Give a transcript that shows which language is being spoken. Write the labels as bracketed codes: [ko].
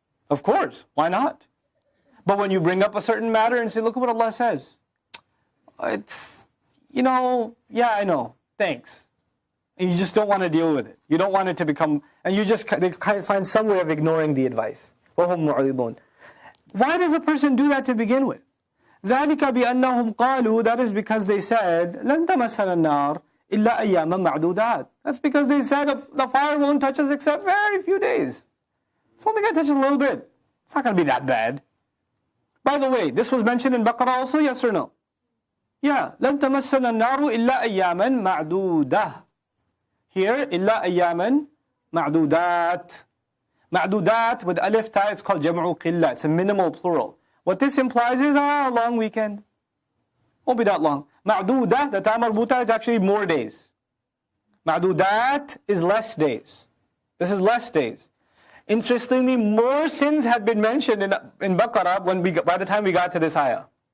[en] Of course, why not? But when you bring up a certain matter and say, look at what Allah says. It's, you know, yeah, I know, thanks. And you just don't want to deal with it. You don't want it to become, and they find some way of ignoring the advice. [ar] وَهُمْ مُعْرِضُونَ. [en] Why does a person do that to begin with? [ar] ذَلِكَ بِأَنَّهُمْ قَالُوا, [en] that is because they said, [ar] لَن تَمَسَّنَا النَّارِ إِلَّا أَيَّامًا مَعْدُودَاتٍ. [en] That's because they said the fire won't touch us except very few days. It's only going to touch us a little bit. It's not going to be that bad. By the way, this was mentioned in Baqarah also, yes or no? Yeah. [ar] لَن تَمَسَّنَا النَّارُ إِلَّا أَيَّامًا مَعْدُودَةٍ. [en] Here, [ar] إِلَّا أَيَّامًا مَعْدُودَاتٍ. [en] Ma'dudat with alif ta, it's called jam'u qilla. It's a minimal plural. What this implies is a long weekend. Won't be that long. Ma'dudah, the ta marbuta, is actually more days. Ma'dudat is less days. This is less days. Interestingly, more sins had been mentioned in Baqarah by the time we got to this ayah.